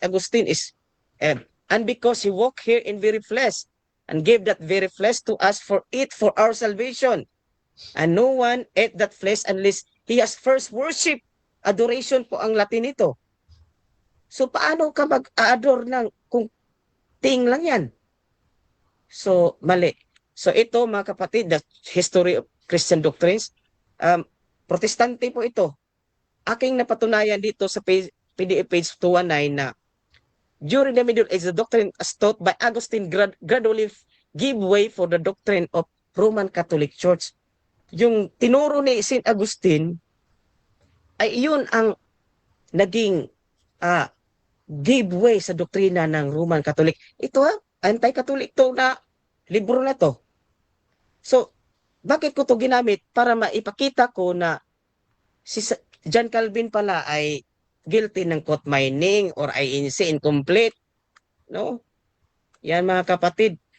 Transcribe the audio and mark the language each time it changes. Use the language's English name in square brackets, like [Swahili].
[English] Augustine is and because he walked here in very flesh and gave that very flesh to us for our salvation. And no one ate that flesh unless he has first worship. [Filipino] Adoration po ang Latin nito. So paano ka mag-adore kung ting lang yan? So mali. So ito mga kapatid, [English] the history of Christian doctrines, [Filipino] Protestante po ito. Aking napatunayan dito sa PDF page 219 na [English] during the Middle Ages, the doctrine as taught by Augustine gradually give way for the doctrine of Roman Catholic Church. [Filipino] Yung tinuro ni St. Augustine ay yun ang naging give way sa doktrina ng Roman Catholic. Ito anti-Catholic to na libro na to. So, bakit ko to ginamit? Para maipakita ko na si John Calvin pala ay guilty ng coat mining or INC incomplete. No? Yan mga kapatid.